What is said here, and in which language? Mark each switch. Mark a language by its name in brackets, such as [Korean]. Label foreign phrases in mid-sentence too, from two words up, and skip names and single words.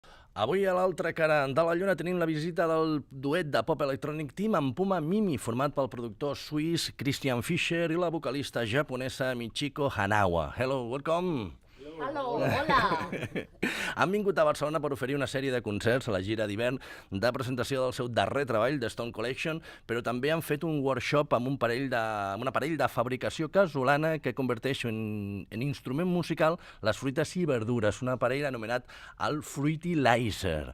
[Catalan] Avui a l'altra cara de la lluna tenim la visita del duet de pop electrònic Team amb Puma Mimi, format pel productor suís Christian Fischer i la vocalista japonesa Michiko Hanawa. [English] Hello, welcome! Hello, [Catalan] hola! Han vingut a Barcelona per oferir una sèrie de concerts a la gira d'hivern de presentació del seu darrer treball, The Stone Collection, però també han fet un workshop amb un aparell de fabricació casolana que converteix en instrument musical les fruites i verdures, un aparell anomenat el Fruitilyzer.